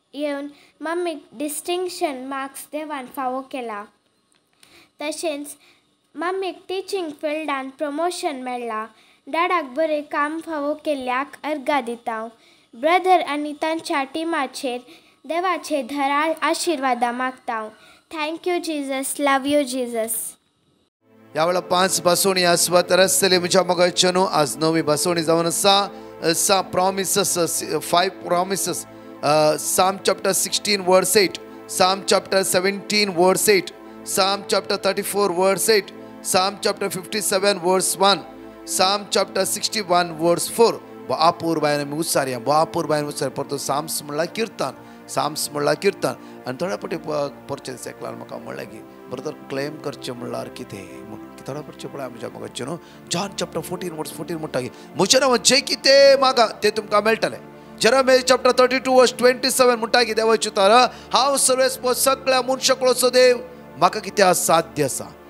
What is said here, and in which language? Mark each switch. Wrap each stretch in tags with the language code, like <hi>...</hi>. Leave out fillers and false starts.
<kok>येवन मम्मीक distinction marks देवान फावो केला. तशेंच मम्मीक टिचींग फिल्डान प्रमोशन मेळ्ळां. डॅडाक बरें काम फावो केल्ल्याक अर्गा दिता. ब्रदर आनी तांच्या टिमाचेर देवाचे धराळ आशिर्वादा मागता.</kok> <en>Thank you Jesus, love you Jesus.</en> <kok>ह्या वेळा 5 बसवणी आसवा तर आसतली म्हज्या मोगाच्या न्हू. आज 9वी बसवणी जावन आसा.</kok> <en>Promises 5 promises. Psalm chapter 16 verse 8, Psalm chapter 17 verse 8, Psalm chapter 34 verse 8, Psalm chapter 57 verse 1, Psalm chapter 61 verse 4.</en> <kok>अपूर बायन आमी उच्चारया. अपूर बायन उच्चार परतो साम्स म्हणल्यार कीर्तन. साम्स म्हणल्यार कीर्तन. आनी थोड्या फावटी परचे सेकलान म्हाका म्हणलें की ब्रदर क्लेम करचें म्हणल्यार कितें. थोड्या फावटी पळय म्हज्या मोगाचें न्हू. जॉन चॅप्टर 14 वर्स 14 म्हणटा की म्हजें नांव जें कितें मागा तें तुमकां मेळटलें. जेरेमिया चॅप्टर 32 वर्स 27 म्हणटा की देवाची उतर हांव सर्वेस्प सगळ्या मनशाकुळाचो देव, म्हाका कितें असाध्य आसा.</kok>